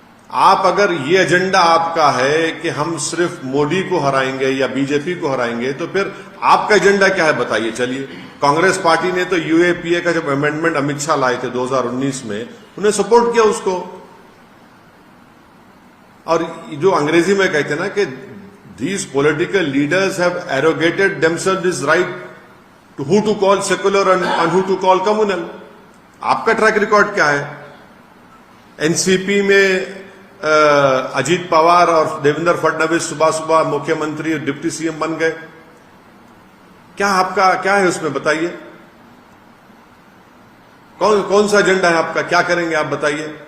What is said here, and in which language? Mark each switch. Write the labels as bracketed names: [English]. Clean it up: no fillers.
[Hindi] आप अगर ये एजेंडा आपका है कि हम सिर्फ मोदी को हराएंगे या बीजेपी को हराएंगे, तो फिर आपका एजेंडा क्या है बताइए। चलिए, कांग्रेस पार्टी ने तो यूएपीए का जब अमेंडमेंट अमित शाह लाए थे 2019 में, उन्हें सपोर्ट किया उसको। और जो अंग्रेजी में कहते हैं ना कि [English] these political leaders have arrogated themselves this right to who to call secular and who to call communal। [Hindi] आपका ट्रैक रिकॉर्ड क्या है? एनसीपी में अजीत पवार और देवेंद्र फडणवीस सुबह सुबह मुख्यमंत्री डिप्टी सीएम बन गए। क्या आपका क्या है उसमें बताइए? कौन सा एजेंडा है आपका? क्या करेंगे आप बताइए?